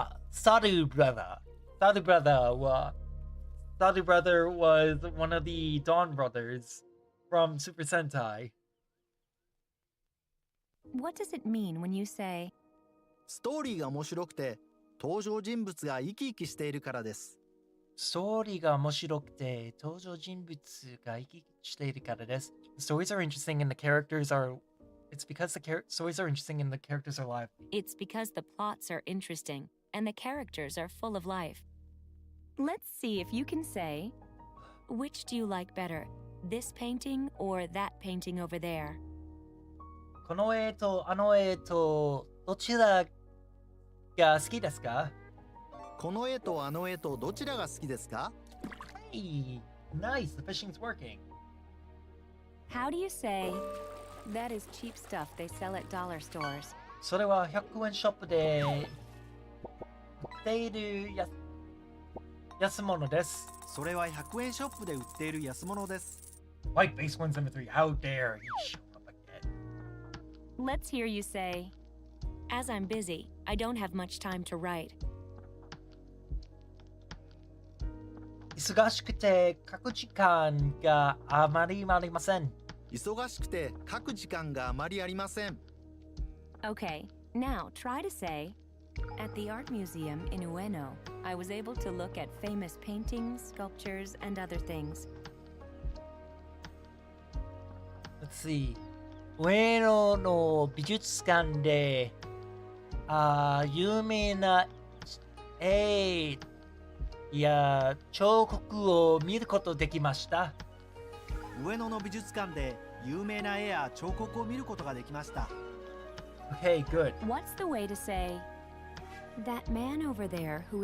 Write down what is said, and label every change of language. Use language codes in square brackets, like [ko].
[en] Saru brother. Saru brother was one of the Dawn Brothers from Super Sentai. What does it mean when you say, [ja] ストーリーが面白くて登場人物が生き生きしているからです。ストーリーが面白くて登場人物が生き生きしているからです。 [en] The stories are interesting and the characters are... It's because the stories are interesting and the characters are live. it's because the plots are interesting and the characters are full of life? Let's see if you can say, which do you like better, this painting or that painting over there? [ja] この絵とあの絵とどちらが好きですか？この絵とあの絵とどちらが好きですか？ [en] Hey, nice, the fishing's working. How do you say, that is cheap stuff they sell at dollar stores? [ja] それは100円ショップで売っている安物です。それは100円ショップで売っている安物です。 [en] White base 173, how dare you show up again. Let's hear you say, as I'm busy, I don't have much time to write. [ja] 忙しくて書く時間があまりありません。忙しくて書く時間があまりありません。 [en] Okay, now try to say, at the art museum in Ueno, I was able to look at famous paintings, sculptures, and other things. see. [ja] 上野の美術館で、有名な絵や彫刻を見ることできました。上野の美術館で有名な絵や彫刻を見ることができました。 [en] Okay, good. What's the way to say, that man over there who is